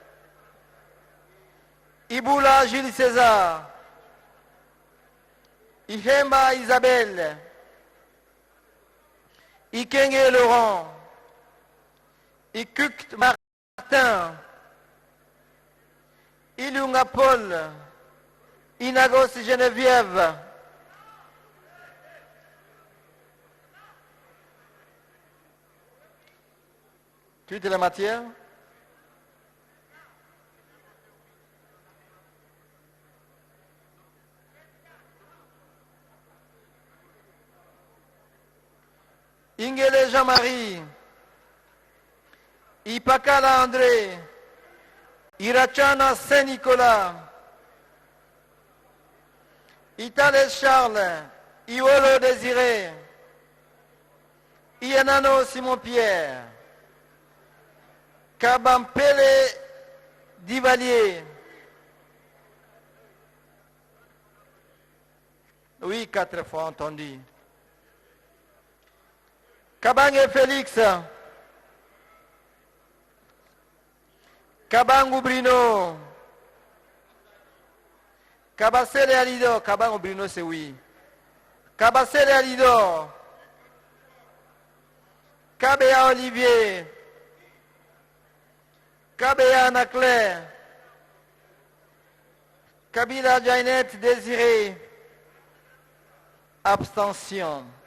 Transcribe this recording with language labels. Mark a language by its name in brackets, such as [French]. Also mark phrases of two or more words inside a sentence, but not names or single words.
[French] Iboula Gilles César, Ihemba Isabelle, Ikenge Laurent, Ikukt Martin, Ilunga Paul, Inagos Geneviève, toutes les matières. Ingele Jean-Marie, Ipakala André, Irachana Saint-Nicolas, Itale Charles, Iolo Désiré, Ianano Simon-Pierre, Kabampele Divalier. Oui, 4 fois entendu. Kabange Félix, Kabangu Bruno, Kabasele Alido, Kabangu Bruno c'est oui. Kabasele Alido, Kabea Olivier, Kabea Anaclaire, Kabila Jainette Désiré, abstention.